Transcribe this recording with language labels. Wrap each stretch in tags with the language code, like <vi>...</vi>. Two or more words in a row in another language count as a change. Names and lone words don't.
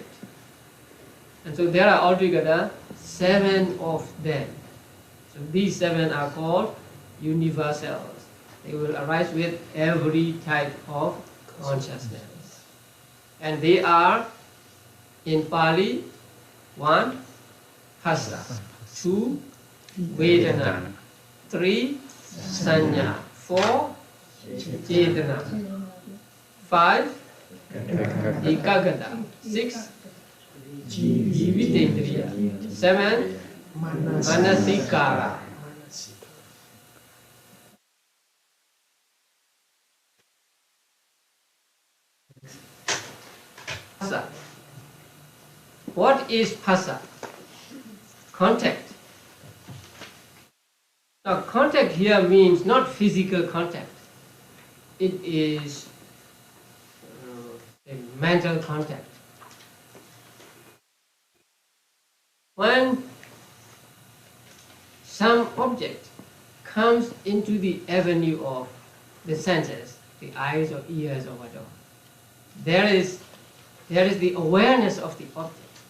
<en>And so there are altogether 7 of them. So these 7 are called universals. They will arise with every type of consciousness. And they are, in Pali, 1, Phassa, 2, Vedana, 3, Sanya, 4, Cetana, 5, Ekagata, 6, Jivitendriya, 7, Manasikara. Phassa. What is phassa? Contact. Now contact here means not physical contact. It is a mental contact. When some object comes into the avenue of the senses, the eyes or ears or whatever, there is the awareness of the object.</en>